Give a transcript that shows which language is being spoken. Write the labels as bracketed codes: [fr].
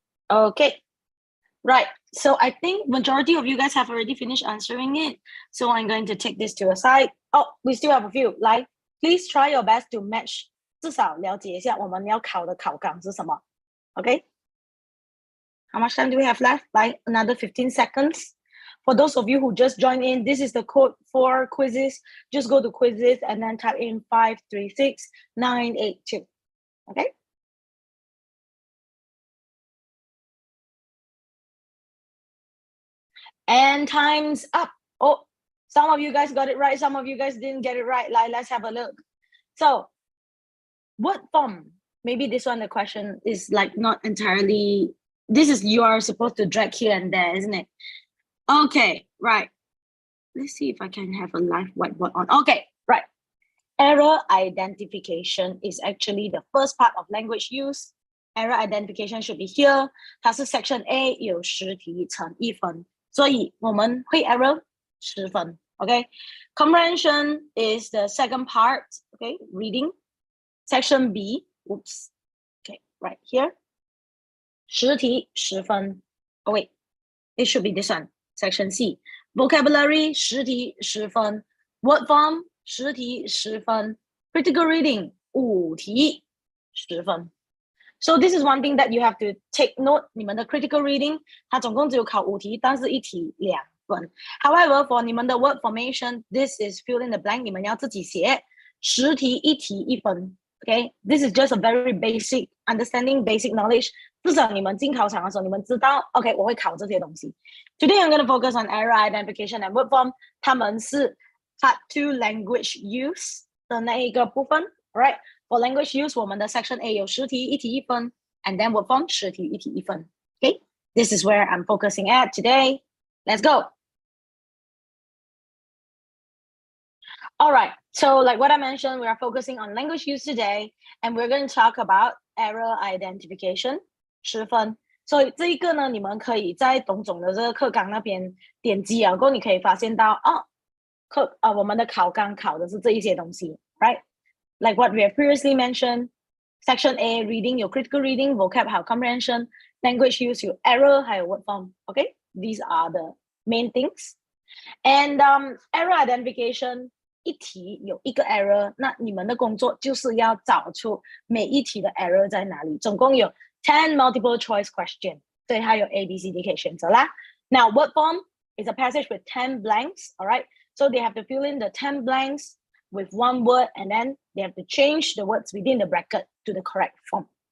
[en] Okay, right. So I think majority of you guys have already finished answering it. So I'm going to take this to a side. Oh, we still have a few. Like, please try your best to match. [zh] 至少了解一下我们要考的考纲是什么 [en] Okay? How much time do we have left? Like another 15 seconds. For those of you who just joined in, this is the code for quizzes. Just go to quizzes and then type in 536982. Okay? And time's up. Oh, some of you guys got it right. Some of you guys didn't get it right. Like, let's have a look. So, word form. Maybe this one, the question is like not entirely, this is, you are supposed to drag here and there, isn't it? Okay, right. Let's see if I can have a live whiteboard on. Okay, right. Error identification is actually the first part of language use. Error identification should be here. [zh] 它是 section A 有10题乘1分，所以我们会 error 10分。 [en] Okay, comprehension is the second part. Okay, reading. Section B. Oops. Okay, right here. [zh] 10题10分。 [en] Oh wait, it should be this one. Section C. Vocabulary [zh] 10题10分。 Word form 10题10分。 Critical reading 5题10分。 [en] So this is one thing that you have to take note. [zh] 你们的 critical reading 它总共只有考5题，但是1题2分。 [en] However, for [zh] 你们的 [en] word formation, this is fill in the blank. [zh] 你们要自己写10题1题1分。 [en] Okay, this is just a very basic understanding, basic knowledge. [zh] 至少你们进考场的时候，你们知道 OK 我会考这些东西。 [en] Today I'm going to focus on error identification and word form. [zh] 他们是 part 2 language use 的那一个部分 [en] Right, for language use [zh] 我们的 section A 有10题1题1分 [en] and then word form [zh] 10题1题1分 [en] Okay, this is where I'm focusing at today. Let's go. All right, so like what I mentioned, we are focusing on language use today, and we're going to talk about error identification, [zh] 10分。所以这一个呢，你们可以在董总的这个课纲那边点击啊，然后你可以发现到我们的考纲考的是这一些东西 ， [en] right? Like what we have previously mentioned, section A reading 有 critical reading, vocab 还有 comprehension, language use 有 error 还有 word form, okay? These are the main things. [zh] And error identification 一题有一个 error， 那你们的工作就是要找出每一题的 error 在哪里。总共有10 multiple choice question， 所以它有 A, B, C, D 可以选择啦。 [en] Now, word form is a passage with 10 blanks, all right? So they have to fill in the 10 blanks with one word, and then they have to change the words within the bracket to the correct form.